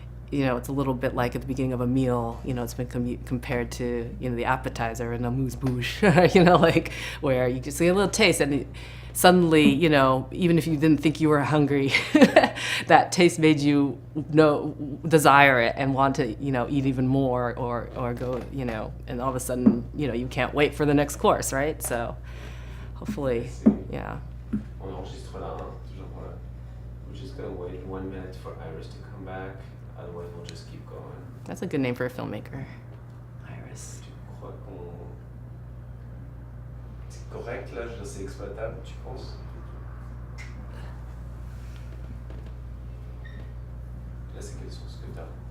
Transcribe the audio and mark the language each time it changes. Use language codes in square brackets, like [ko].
[en] it's a little bit like at the beginning of a meal, it's been compared to, the appetizer and amuse-bouche, like where you just get a little taste and suddenly, even if you didn't think you were hungry, that taste made you desire it and want to, eat even more or go, and all of a sudden, you can't wait for the next course, right? So hopefully, yeah. [fr] On enregistre là, toujours voilà. [en] We're just gonna wait 1 minute for Iris to come back. Otherwise, we'll just keep going. That's a good name for a filmmaker, Iris. [fr] Tu crois qu'on... C'est correct là, c'est exploitable, tu penses? Là, c'est quelle source que t'as?